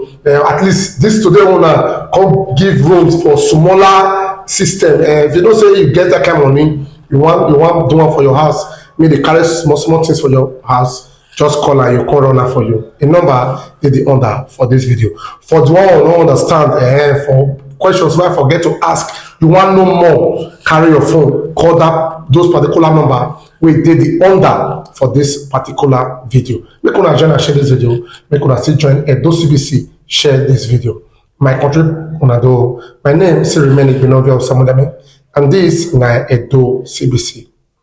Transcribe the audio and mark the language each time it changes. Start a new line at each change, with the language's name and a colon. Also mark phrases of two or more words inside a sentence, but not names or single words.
Nigerian Pidgin: At least this today wanna come give rooms for smaller system. If you don't say you get that kind of money, you want do one for your house. Maybe they carry small things for your house. Just call and you call runner for you. A number did the under for this video. For the one who don't understand, for questions wey I forget to ask, you wan know more, carry your phone, call those particular number wey dey the under for this particular video. Make una join and share this video. Make una still join Edo CBC share this video. My country, una do. My name still remain Igbenogbe of Samudeme, and this na Edo CBC.